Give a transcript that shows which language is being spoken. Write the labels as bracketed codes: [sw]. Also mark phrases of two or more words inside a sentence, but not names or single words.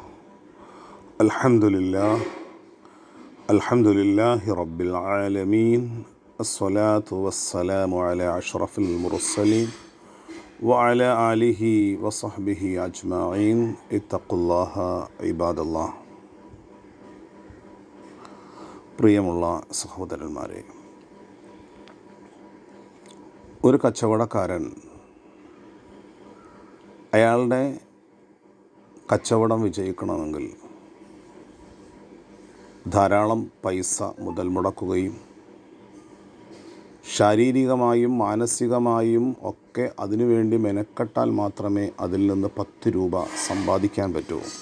[ar] الحمد لله رب العالمين. الصلاة والسلام على أشرف المرسلين وعلى آله وصحبه أجمعين. اتقوا الله عباد الله. [ml] പ്രിയമുള്ള സഹോദരന്മാരെ, ഒരു കച്ചവടക്കാരൻ അയാളുടെ കച്ചവടം വിജയിക്കണമെങ്കിൽ ധാരാളം പൈസ മുതൽ മുടക്കുകയും ശാരീരികമായും മാനസികമായും ഒക്കെ അതിനുവേണ്ടി മെനക്കെട്ടാൽ മാത്രമേ അതിൽ നിന്ന് 10 രൂപ സമ്പാദിക്കാൻ പറ്റൂ.